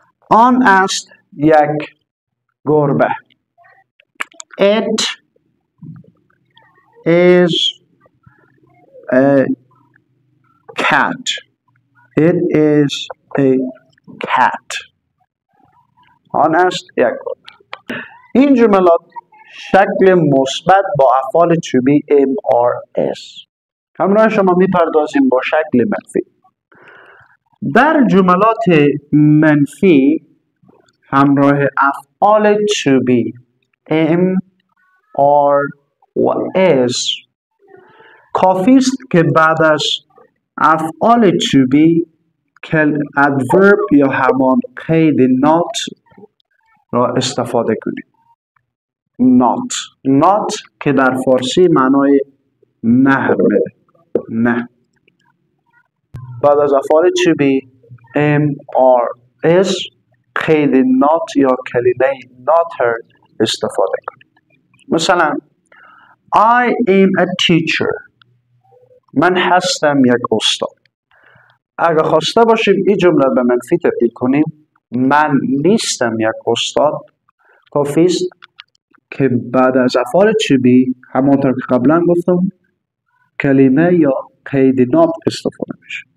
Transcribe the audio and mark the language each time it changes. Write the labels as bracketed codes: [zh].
[fa] آن است یک گربه. [en] It is a cat. It is a cat. [fa] آن است یک گربه. این جملات شکل مثبت با افعال to be am or is. همراه شما میپردازیم با شکل منفی. در جملات منفی همراه افعال to be am or و is کافی است که بعد از افعال to be adverb یا همان قید not را استفاده کنید. not که در فارسی معنای نه میده. نه. بعد از افعال to be am or is قید not یا کلمه not را استفاده کنید. [en] مثلا I am a teacher. [fa] من هستم یک استاد. اگر خواسته باشیم این جمله به منفی تبدیل کنیم، من نیستم یک استاد، کافی است که بعد از افعال to be همانطور که قبلا گفتم کلمه یا قید not استفاده میشه.